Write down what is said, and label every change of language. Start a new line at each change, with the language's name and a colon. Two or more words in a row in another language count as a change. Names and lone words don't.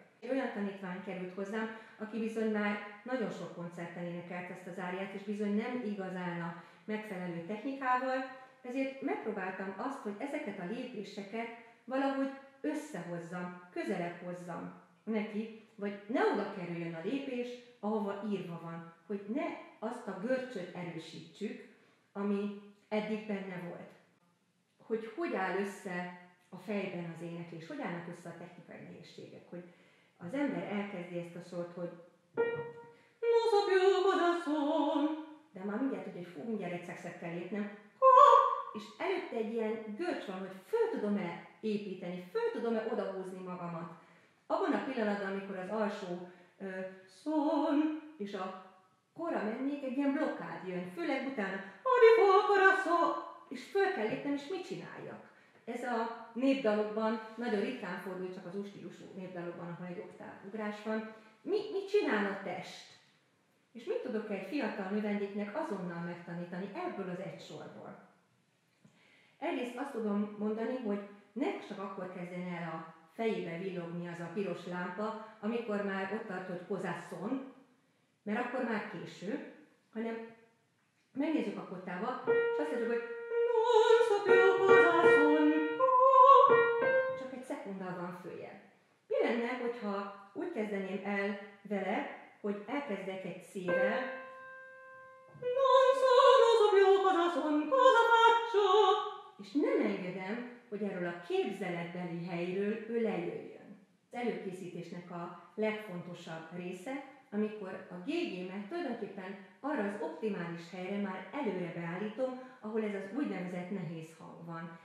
Hungarian: Egy olyan tanítvány került hozzám, aki bizony már nagyon sok koncerten énekelt ezt az áriát, és bizony nem igazán a megfelelő technikával, ezért megpróbáltam azt, hogy ezeket a lépéseket valahogy összehozzam, közelebb hozzam neki, vagy ne oda kerüljön a lépés, ahova írva van, hogy ne azt a görcsöt erősítsük, ami eddig benne volt. Hogy áll össze a fejben az éneklés, hogy állnak össze a technikai nehézségek, hogy az ember elkezdi ezt a szót, hogy
Italian: non so più cosa son,
Hungarian: de már mindjárt tudja, hogy mindjárt egy szexet kell lépnem, és előtte egy ilyen görcs van, hogy föl tudom-e építeni, föl tudom-e odahúzni magamat. Abban a pillanatban, amikor az alsó szón és a kora mennék, egy ilyen blokkád jön, főleg utána,
Italian: di fuoco corazon,
Hungarian: és föl kell lépnem, és mit csináljak? Ez a népdalokban nagyon ritkán fordul, csak az új-stílusú népdalokban, ahol egy oktávugrás van. Mit csinál a test? És mit tudok egy fiatal növendéknek azonnal megtanítani ebből az egy sorból? Egyrészt azt tudom mondani, hogy ne csak akkor kezdjen el a fejébe villogni az a piros lámpa, amikor már ott tart, hogy kozászon, mert akkor már késő, hanem megnézzük a kottába, és azt mondjuk, hogy
Italian: non so più cosa son,
Hungarian: csak egy szekunddal van följebb. Mi lenne, hogyha úgy kezdeném el vele, hogy elkezdek egy C-vel,
Italian: non so più cosa son, cosa faccio,
Hungarian: és nem engedem, hogy erről a képzeletbeli helyről ő lejöjjön. Az előkészítésnek a legfontosabb része, amikor a GG-met tulajdonképpen arra az optimális helyre már előre beállítom, ahol ez az úgynevezett nehéz hang van.